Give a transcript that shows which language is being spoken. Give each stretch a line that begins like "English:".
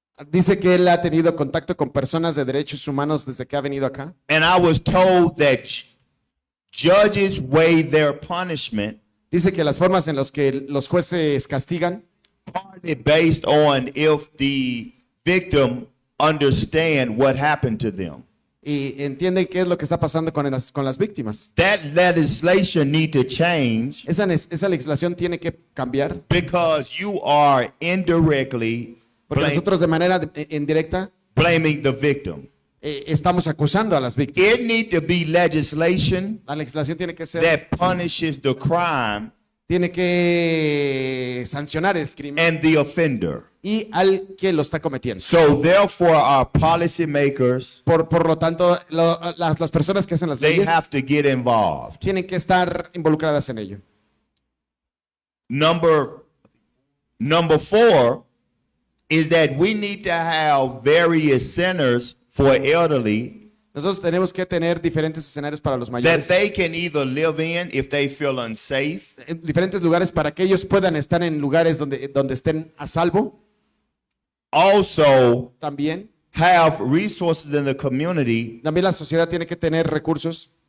Spanish: Dice que él ha tenido contacto con personas de derechos humanos desde que ha venido acá.
English: And I was told that judges weigh their punishment
Spanish: Dice que las formas en las que los jueces castigan
English: partly based on if the victim understand what happened to them.
Spanish: y entienden qué es lo que está pasando con las víctimas.
English: That legislation need to change
Spanish: Esa legislación tiene que cambiar
English: because you are indirectly
Spanish: porque nosotros de manera indirecta
English: blaming the victim.
Spanish: estamos acusando a las víctimas.
English: It need to be legislation
Spanish: La legislación tiene que ser,
English: that punishes the crime
Spanish: tiene que sancionar el crimen
English: and the offender.
Spanish: y al que lo está cometiendo.
English: So therefore, our policymakers,
Spanish: Por lo tanto, las personas que hacen las
English: they
Spanish: leyes
English: have to get involved.
Spanish: tienen que estar involucradas en ello.
English: Number 4 is that we need to have various centers for elderly
Spanish: Nosotros tenemos que tener diferentes escenarios para los
English: that
Spanish: mayores,
English: they can either live in if they feel unsafe,
Spanish: en diferentes lugares para que ellos puedan estar en lugares donde estén a salvo.
English: also
Spanish: También
English: have resources in the community
Spanish: la sociedad tiene que tener recursos